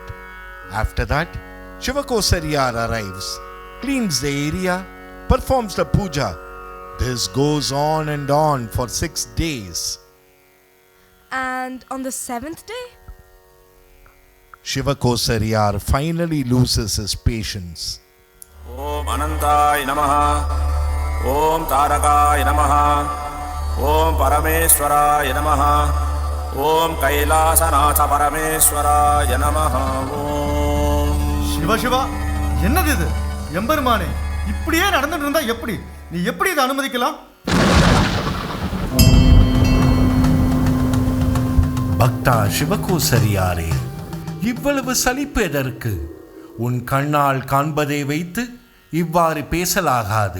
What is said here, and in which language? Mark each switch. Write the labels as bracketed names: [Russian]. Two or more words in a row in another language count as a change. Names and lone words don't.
[English] After that, Shivakosariyar arrives, cleans the area, performs the puja. This goes on and on for 6 days. And on the 7th day? Shivakosariyar finally loses his patience. [Sanskrit] ॐ अनन्ताय नमः। ॐ तारकाय नमः. ॐ परमेश्वराय नमः। ॐ कैलासनाथ परमेश्वराय नमः. Om [Tamil] சிவ சிவா. என்னது இது? எம்பெருமானே, இப்படியே நடந்துட்டு இருந்தா எப்படி? நீ எப்படி இதை அனுமதிக்கலாம்? பக்தா சிவகோசரியாரே, இவ்வளவு சலிப்பு எதற்கு? உன் கண்ணால் காண்பதை வைத்து இவ்வாறு பேசலாகாது.